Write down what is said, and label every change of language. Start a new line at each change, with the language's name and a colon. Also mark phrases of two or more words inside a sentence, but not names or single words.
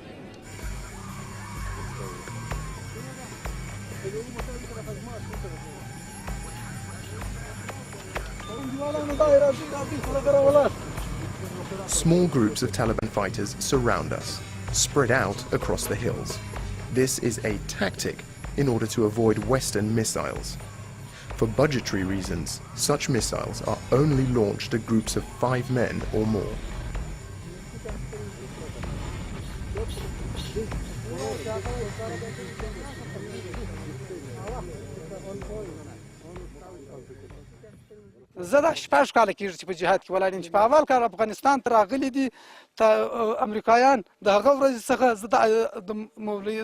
English: Small groups of Taliban fighters surround us, spread out across the hills. This is a tactic in order to avoid Western missiles. For budgetary reasons, such missiles are only launched at groups of 5 men or more.
Pashto: زه د 8 کاله کېږي چې په جهاد کې ولاړ یم چې په اول کال افغانستان ته راغلي دي امریکایان د هغه ورځې څخه زه د مولوي